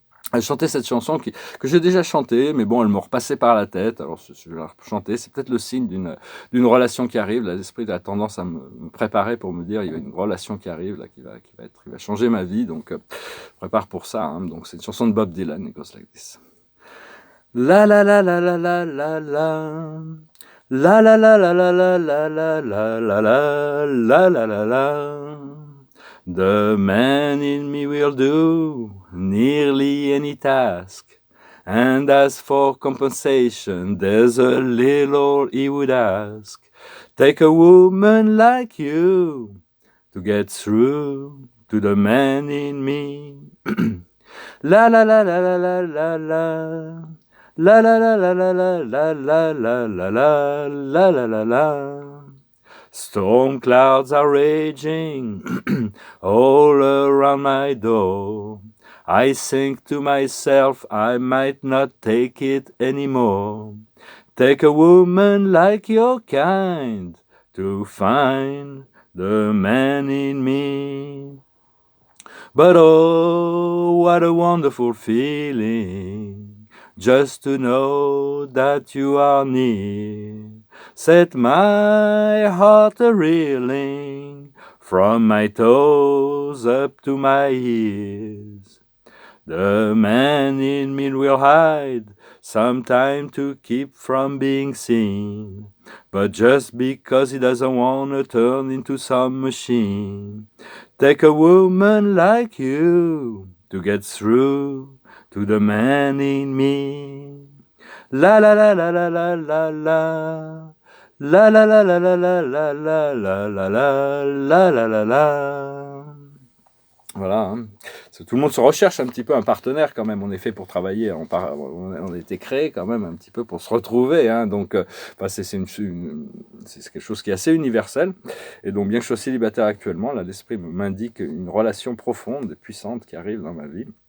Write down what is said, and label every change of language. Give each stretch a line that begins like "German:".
French: Elle chantait cette chanson que j'ai déjà chantée, mais bon, elle me repassait par la tête. Alors, je vais la chanter. C'est peut-être le signe d'une relation qui arrive. L'esprit a tendance à me préparer pour me dire, il y a une relation qui arrive, là, qui va changer ma vie. Donc, je prépare pour ça. Hein. Donc, c'est une chanson de Bob Dylan,
English: It Goes Like This. La la la la la la la la. La la la la la la la la la la la la la la. The man in me will do nearly any task, and as for compensation, there's a little he would ask. Take a woman like you to get through to the man in me. La la la la la la la la. La la la la la la la la la la la la la la. Storm clouds are raging all around my door. I think to myself I might not take it anymore. Take a woman like your kind to find the man in me. But oh, what a wonderful feeling, just to know that you are near. Set my heart a-reeling from my toes up to my ears. The man in me will hide some time to keep from being seen, but just because he doesn't want to turn into some machine. Take a woman like you to get through to the man in me. La la la la la la la la. La la la la la la la la la la la la la la.
French: Voilà, hein. Tout le monde se recherche un petit peu un partenaire quand même, on est fait pour travailler, on a été créé quand même un petit peu pour se retrouver, hein. Donc c'est quelque chose qui est assez universel, et donc bien que je sois célibataire actuellement, là l'esprit m'indique une relation profonde et puissante qui arrive dans ma vie.